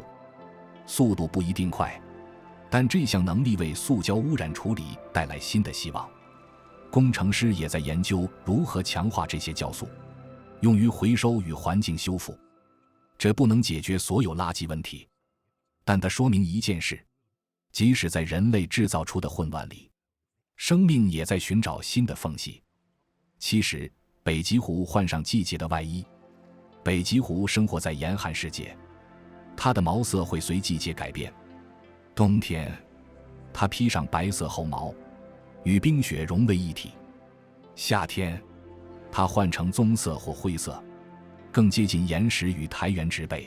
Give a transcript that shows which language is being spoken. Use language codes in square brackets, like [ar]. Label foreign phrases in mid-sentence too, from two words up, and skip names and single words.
[zh] 速度不一定快，但這項能力為塑膠污染處理帶來新的希望。工程師也在研究如何強化這些酵素，用於回收與環境修復。這不能解決所有垃圾問題，但它說明一件事：即使在人類製造出的混亂裡，生命也在尋找新的縫隙。70. 北極狐換上季節的外衣。北極狐生活在嚴寒世界，它的毛色會隨季節改變。冬天，它披上白色厚毛，與冰雪融為一體；夏天，它換成棕色或灰色，更接近岩石與苔原植被。